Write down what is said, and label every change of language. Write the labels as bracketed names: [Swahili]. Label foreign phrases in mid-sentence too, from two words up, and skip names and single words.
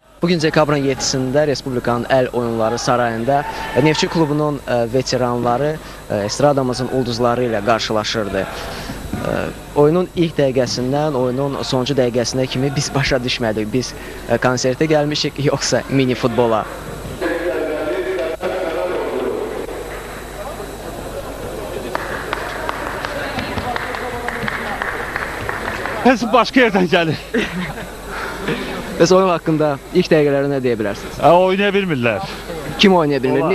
[Azerbaijani] Bugün dekabrın 7-sində Respublikanın əl oyunları sarayında Neftçi klubunun veteranları estradamızın ulduzları ilə qarşılaşırdı. Oyunun ilk dəqiqəsindən oyunun sonuncu dəqiqəsinə kimi biz başa düşmədik. Biz konsertə gəlmişik, yoxsa mini futbola. [Turkish] Hepsi başka yerden gelir. [Azerbaijani] Bəs oyun haqqında ilk dəqiqələri nə deyə bilərsiniz? Oynaya bilmirlər. Kim oynaya bilmir?